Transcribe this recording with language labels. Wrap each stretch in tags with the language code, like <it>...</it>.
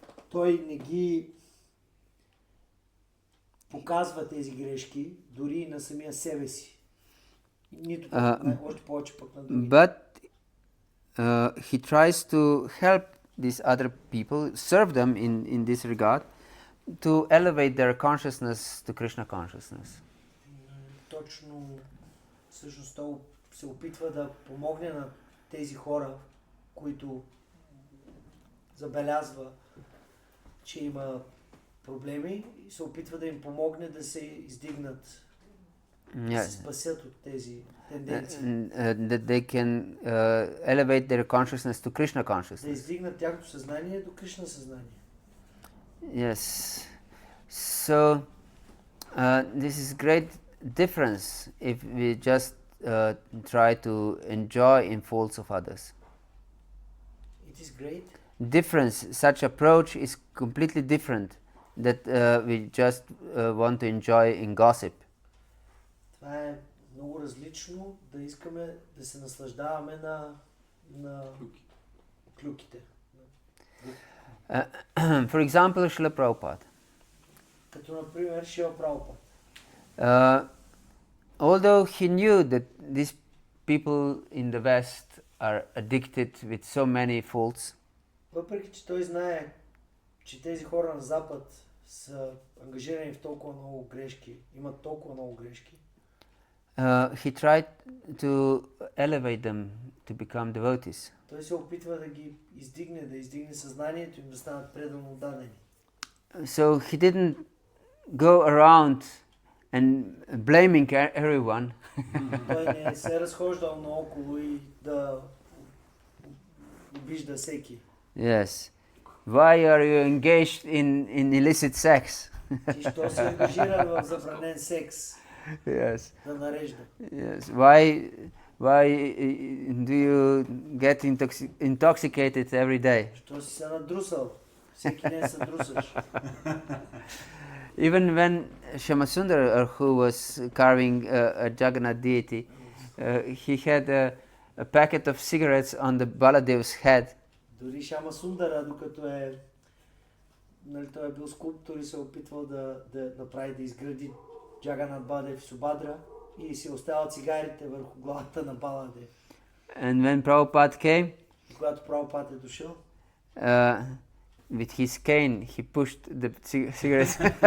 <bg>Той не ги показва тези грешки дори на самия себе си. Нито още повече пък на другите.</bg> <en>But he tries to help these other people, serve them in this regard to elevate their consciousness to Krishna consciousness.</en> <bg>Точно, всъщност той се опитва да помогне на тези хора, които забелязва, че има проблеми и се опитва да им помогне да се издигнат, да се спасят от тези тенденции.</bg> <en>That they can elevate their consciousness to Krishna consciousness.</en> <bg>Да издигнат тяхното съзнание до Кришна съзнание.</bg> <en>Yes. So this is great difference if we just try to enjoy in faults of others. It is great. Difference, such approach is completely different that we just want to enjoy in gossip.</en> <bg>Това е много различно да искаме да се наслаждаваме на клюките.</bg> <en>For example, Srila Prabhupada.</en> <bg>Като например Шрила Прабхупад.</bg> <en>Although he knew that these people in the West are addicted with so many faults,</en> <bg>Въпреки че той знае, че тези хора на Запад са ангажирани в толкова много грешки, имат толкова много грешки,</bg> <en>he tried to elevate them to become devotees.</en> <bg>той се опитва да ги издигне съзнанието им да станат предано отдадени.</bg> <en>So he didn't go around and blaming everyone.</en> <bg>Той не се разхождал наоколо и да обижда всеки.</bg> <en>Yes. Why are you engaged in illicit sex?</en> <bg>И що се ангажира в забранен секс?</bg> <en>Yes.</en> <bg>Да нарежда.</bg> <en>Yes. Why do you get intoxicated every day?</en> <bg>Що си се надрусал? Всеки ден се друсаш.</bg> <en>Even when Shyamasundara, who was carving a Jagannath deity, he had a packet of cigarettes on the Baladev's head.</en> <bg>Дори Шяма Сундара, докато той е бил скулптор и се опитвал да направи, да изгради Джаганат Бадев Субадра и си оставя цигарите върху главата на Баладев.</bg> <en>And when Prabhupada came,</en> <bg>И когато Прабхупад е дошъл,</bg> <en>with his cane, he pushed the cigarettes.</en>